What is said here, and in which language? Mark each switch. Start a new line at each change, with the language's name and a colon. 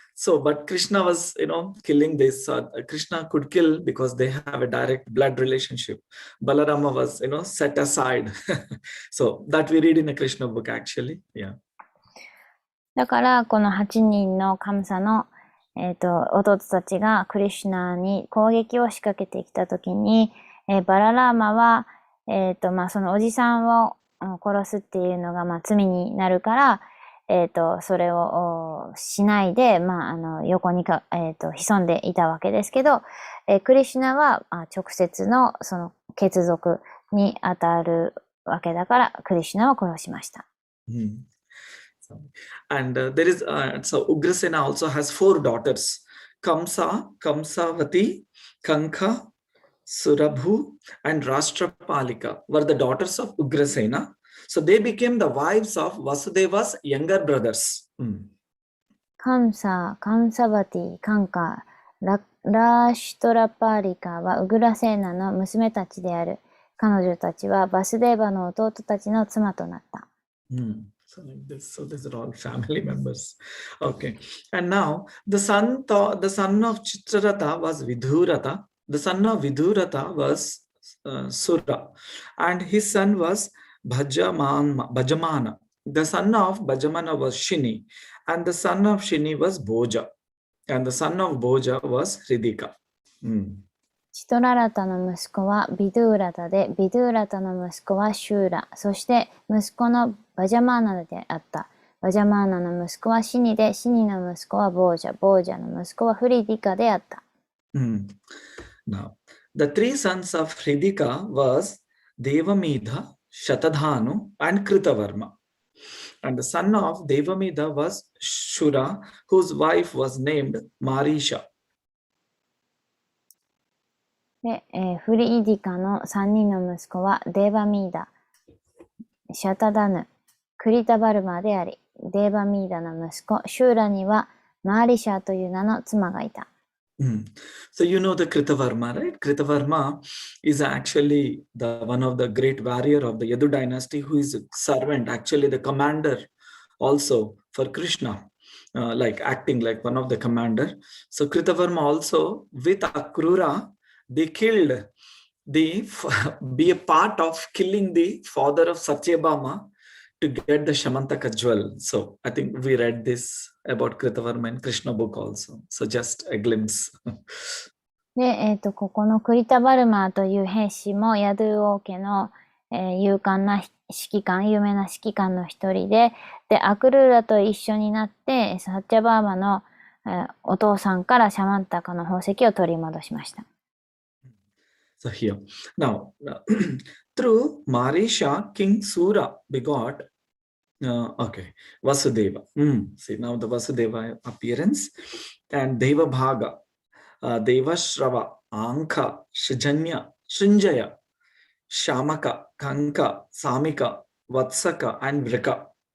English: So, but Krishna was, killing this. Krishna could kill because they have a direct blood relationship. Balarama was, set aside. So that we read in a Krishna book actually. Yeah.
Japanese: だから、この8人のカムサの、弟たちがクリシュナに攻撃を仕掛けてきたときに、バララーマは、そのおじさんを殺すっていうのが、罪になるから、それをしないで、横に潜んでいたわけですけど、クリシュナは直接のその血族に当たるわけだから、クリシュナを殺しました。
English: And there is so Ugrasena also has 4 daughters: Kamsa, Kamsavati, Kanka, Surabhu, and Rashtrapalika were the daughters of Ugrasena. So they became the wives of Vasudeva's younger brothers.
Japanese: カムサ、カムサバティ、カンカ、ラーシュトラパーリカはウグラセーナの娘たちである。彼女たちはバスデーバの弟たちの妻となった。
English: So like this, so these are all family members. Okay, and now the son of Chitraratha was Vidurata. The son of Vidurata was Sura, and his son was Bhajamana. The son of Bhajamana was Shini, and the son of Shini was Bhoja, and the son of Bhoja was Hridika.
Japanese: チトララタの息子はビドゥーラタで、ビドゥーラタの息子はシューラ、そして息子のバジャマーナであった。バジャマーナの息子はシニで、シニの息子はボージャ、ボージャの息子はフリディカであった。
English: Now, the three sons of Hridika was Devamidha, Shatadhanu, and Kritavarma. And the son of Devamidha was Shura, whose wife was named Marisha.
Japanese: で、フリディカの3人の息子はデーバミーダ、シャタダヌ、クリタバルマであり、デーバミーダの息子シューラにはマーリシャという名の妻がいた。
English: So you know the Kritavarma, right? Kritavarma is actually one of the great warrior of the Yadu dynasty, who is a servant, actually the commander also for Krishna, like acting like one of the commander. So Kritavarma also with Akrura, they killed be a part of killing the father of Satyabhama to get the Shamantaka jewel. So I think we read this about Kritavarma in Krishna book also. So just a glimpse.
Japanese: で、ここのクリタバルマーという兵士もヤドゥ王家の、勇敢な指揮官、有名な指揮官の一人で、アクルーラと一緒になって、サッチャバーマの、お父さんからシャマンタカの宝石を取り戻しました。
English: So here, now, through Marisha, King Sura begot, Vasudeva. See, now the Vasudeva appearance, and Deva Bhaga, Deva Shrava, Anka, Shrijanya, Srinjaya, Shamaka, Kanka, Samika, Vatsaka, and Vrika.